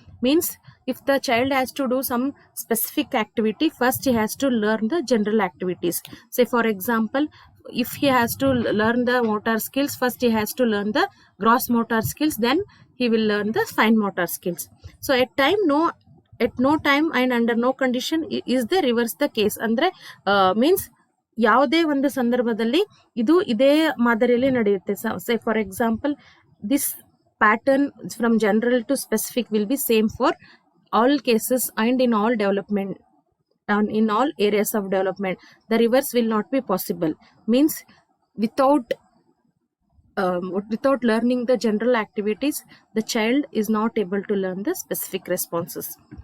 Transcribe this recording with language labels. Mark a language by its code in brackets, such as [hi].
[en] Means if the child has to do some specific activity, first he has to learn the general activities. Say for example, if he has to learn the motor skills, first he has to learn the gross motor skills, then he will learn the fine motor skills. So at no time and under no condition is the reverse the case. [kn] Andre means ಯಾವುದೇ ಒಂದು ಸಂದರ್ಭದಲ್ಲಿ ಇದು ಇದೇ ಮಾದರಿಯಲ್ಲಿ ನಡೆಯುತ್ತೆ. [en] Say for example, this pattern from general to specific will be same for all cases and in all development and in all areas of development. The reverse will not be possible. Means without learning the general activities, the child is not able to learn the specific responses.